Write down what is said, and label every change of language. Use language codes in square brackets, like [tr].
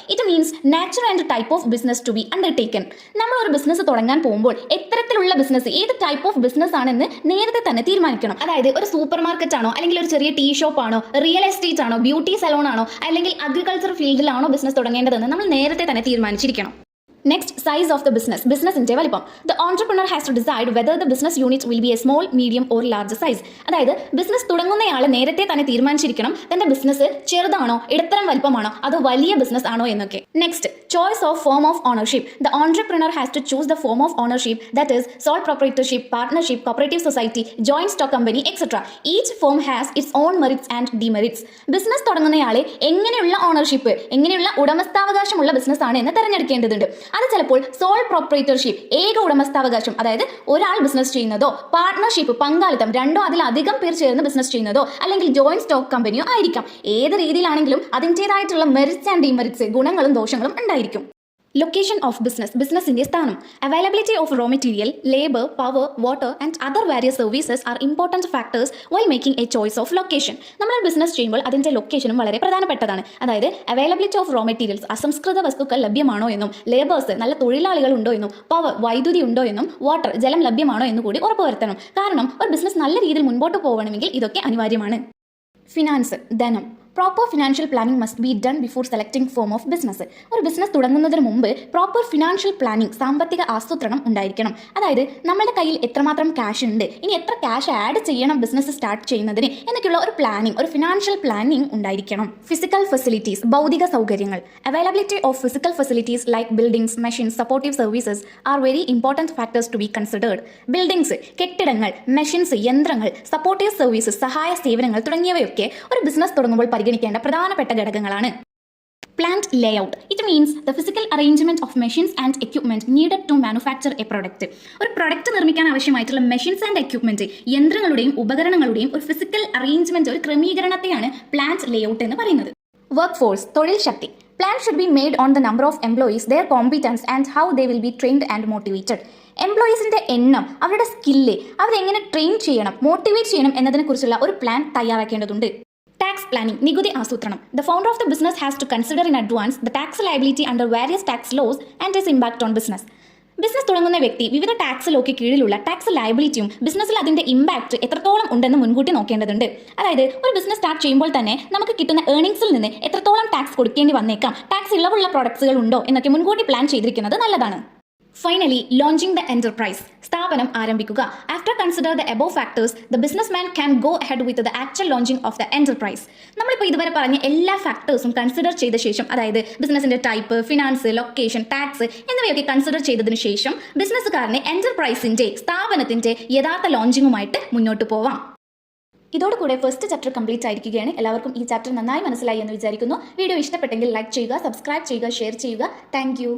[en] It means nature and type of business to be undertaken. [ml] നമ്മൾ ഒരു business തുടങ്ങാൻ പോകുമ്പോൾ എത്തരത്തിലുള്ള ബിസിനസ്, ഏത് ടൈപ്പ് ഓഫ് ബിസിനസ് ആണെന്ന് നേരത്തെ തന്നെ തീരുമാനിക്കണം. അതായത് ഒരു സൂപ്പർ മാർക്കറ്റ് ആണോ, അല്ലെങ്കിൽ ഒരു ചെറിയ ടീ ഷോപ്പ് ആണോ, റിയൽ എസ്റ്റേറ്റ് ആണോ, ബ്യൂട്ടി സലോൺ ആണോ, അല്ലെങ്കിൽ അഗ്രികൾച്ചർ ഫീൽഡിലാണോ ബിസിനസ് തുടങ്ങേണ്ടതെന്ന് നമ്മൾ നേരത്തെ തന്നെ തീരുമാനിച്ചിരിക്കണം. [en] Next, size of the business. [ml] ബിസിനസിന്റെ വലിപ്പം. [en] The entrepreneur has to decide whether the business unit will be a small, medium or large size. [ml] അതായത് ബിസിനസ് തുടങ്ങുന്നയാൾ നേരത്തെ തന്നെ തീരുമാനിച്ചിരിക്കണം തന്റെ ബിസിനസ് ചെറുതാണോ, ഇടത്തരം വലിപ്പമാണോ, അതോ വലിയ ബിസിനസ് ആണോ എന്നൊക്കെ. [en] Next, choice of form of ownership. The entrepreneur has to choose the form of ownership, that is sole proprietorship, partnership, cooperative society, joint stock company, etc. Each form has its own merits and demerits. [ml] Business തുടങ്ങുന്നയാളെ എങ്ങനെയുള്ള ownership, എങ്ങനെയുള്ള ഉടമസ്ഥാവകാശമുള്ള business ആണ് എന്ന് തിരഞ്ഞെടുക്കേണ്ടതുണ്ട്. അത് ചിലപ്പോൾ [en] sole proprietorship, [ml] ഏക ഉടമസ്ഥാവകാശം, അതായത് ഒരാൾ ബിസിനസ് ചെയ്യുന്നതോ, പാർട്ട്ണർഷിപ്പ്, പങ്കാളിത്തം, രണ്ടോ അതിലധികം പേർ ചേർന്ന് ബിസിനസ് ചെയ്യുന്നതോ, അല്ലെങ്കിൽ ജോയിന്റ് സ്റ്റോക്ക് കമ്പനിയോ ആയിരിക്കാം. ഏത് രീതിയിലാണെങ്കിലും അതിൻ്റെതായിട്ടുള്ള [en] merits and demerits, [ml] ഗുണങ്ങളും ദോഷങ്ങളും ഉണ്ടായിരിക്കും. [en] Location of business, [ml] ബിസിനസിന്റെ സ്ഥാനം. [en] Availability of raw material, labor, power, water and other various services are important factors while making a choice of location. [ml] നമ്മൾ ബിസിനസ് ചെയ്യുമ്പോൾ അതിന്റെ ലൊക്കേഷനും വളരെ പ്രധാനപ്പെട്ടതാണ്. അതായത് [en] availability of raw materials, [ml] അസംസ്കൃത വസ്തുക്കൾ ലഭ്യമാണോ എന്നും, ലേബേഴ്സ് നല്ല തൊഴിലാളികൾ ഉണ്ടോ എന്നും, പവർ വൈദ്യുതി ഉണ്ടോ എന്നും, വാട്ടർ ജലം ലഭ്യമാണോ എന്നും കൂടി ഉറപ്പുവരുത്തണം. കാരണം ഒരു ബിസിനസ് നല്ല രീതിയിൽ മുൻപോട്ട് പോകണമെങ്കിൽ ഇതൊക്കെ അനിവാര്യമാണ്. [en] finance, [ml] ധനം. [en] Proper financial planning must be done before selecting form of business. [ml] ഒരു ബിസിനസ് തുടങ്ങുന്നതിന് മുമ്പ് [en] proper financial planning, [ml] സാമ്പത്തിക ആസൂത്രണം ഉണ്ടായിരിക്കണം. അതായത് നമ്മുടെ കയ്യിൽ എത്രമാത്രം ക്യാഷ് ഉണ്ട്, ഇനി എത്ര ക്യാഷ് ആഡ് ചെയ്യണം ബിസിനസ് സ്റ്റാർട്ട് ചെയ്യുന്നതിന് എന്നൊക്കെയുള്ള ഒരു പ്ലാനിംഗ്, ഒരു [en] financial planning [ml] ഉണ്ടായിരിക്കണം. [en] physical facilities, [ml] ഭൗതിക സൗകര്യങ്ങൾ. [en] Availability of physical facilities like buildings, machines, supportive services are very important factors to be considered. [ml] Buildings, കെട്ടിടങ്ങൾ, മെഷീൻസ്, യന്ത്രങ്ങൾ, [en] supportive services, [ml] സഹായ സേവനങ്ങൾ തുടങ്ങിയവയൊക്കെ ഒരു ബിസിനസ് തുടങ്ങുമ്പോൾ പരിഗണിക്കേണ്ട പ്രധാനപ്പെട്ട ഘടകങ്ങളാണ്. [en] Plant layout. It means the physical arrangement of machines and equipment needed to manufacture a product. [ml] ഒരു പ്രൊഡക്റ്റ് നിർമ്മിക്കാൻ ആവശ്യമായിട്ടുള്ള [en] machines and equipment, [ml] യന്ത്രങ്ങളുടെയും ഉപകരണങ്ങളുടെയും ഒരു [en] physical arrangement, [ml] ഒരു ക്രമീകരണത്തെയാണ് [en] plant layout [ml] എന്ന് പറയുന്നത്. [en] work force, [ml] തൊഴിൽ ശക്തി. [en] Plan should be made on the number of employees, their competence and how they will be trained and motivated. [ml] എംപ്ലോയീസിന്റെ എണ്ണം, അവരുടെ സ്കില്ല്, അവരെങ്ങനെ ട്രെയിൻ ചെയ്യണം, മോട്ടിവേറ്റ് ചെയ്യണം എന്നതിനെ കുറിച്ചുള്ള ഒരു പ്ലാൻ തയ്യാറാക്കേണ്ടതുണ്ട്. [en] tax planning, [ml] നികുതി ആസൂത്രണം. [en] The founder of the business has to consider in advance the tax liability under various tax laws and its impact on business. [ml] Business തുടങ്ങുന്ന വ്യക്തി വിവിധ ടാക്സ് ലോക്ക് കീഴിലുള്ള ടാക്സ് ലയബിലിറ്റിയും ബിസിനസ്സിൽ അതിന്റെ ഇമ്പാക്ട് എത്രത്തോളം ഉണ്ടെന്ന് മുൻകൂട്ടി നോക്കേണ്ടതുണ്ട്. അതായത് ഒരു ബിസിനസ് സ്റ്റാർട്ട് ചെയ്യുമ്പോൾ തന്നെ നമുക്ക് കിട്ടുന്ന ഏർണിംഗ്സിൽ നിന്ന് എത്രത്തോളം ടാക്സ് കൊടുക്കേണ്ടി വന്നേക്കാം, ടാക്സ് ഇളവുള്ള പ്രോഡക്ട്സുകൾ ഉണ്ടോ എന്നൊക്കെ മുൻകൂട്ടി പ്ലാൻ ചെയ്തിരിക്കുന്നത് നല്ലതാണ്. [en] Finally, launching the enterprise. [ml] സ്ഥാപനം ആരംഭിക്കുക. [en] After consider the above factors, the businessman can go ahead with the actual launching of the enterprise. [ml] നമ്മളിപ്പോൾ ഇതുവരെ പറഞ്ഞ എല്ലാ ഫാക്ടേഴ്സും കൺസിഡർ ചെയ്ത ശേഷം, അതായത് ബിസിനസിന്റെ ടൈപ്പ്, ഫിനാൻസ്, ലൊക്കേഷൻ, ടാക്സ് എന്നിവയൊക്കെ കൺസിഡർ ചെയ്തതിനു ശേഷം ബിസിനസ്സുകാരന് എന്റർപ്രൈസിന്റെ, സ്ഥാപനത്തിന്റെ യഥാർത്ഥ ലോഞ്ചിങ്ങുമായിട്ട് മുന്നോട്ട് പോവാം. ഇതോടുകൂടെ ഫസ്റ്റ് ചാപ്റ്റർ കംപ്ലീറ്റ് ആയിരിക്കുകയാണ്. എല്ലാവർക്കും ഈ ചാപ്റ്റർ നന്നായി മനസ്സിലായി എന്ന് വിചാരിക്കുന്നു. വീഡിയോ ഇഷ്ടപ്പെട്ടെങ്കിൽ ലൈക്ക് ചെയ്യുക, സബ്സ്ക്രൈബ് ചെയ്യുക, ഷെയർ ചെയ്യുക. താങ്ക്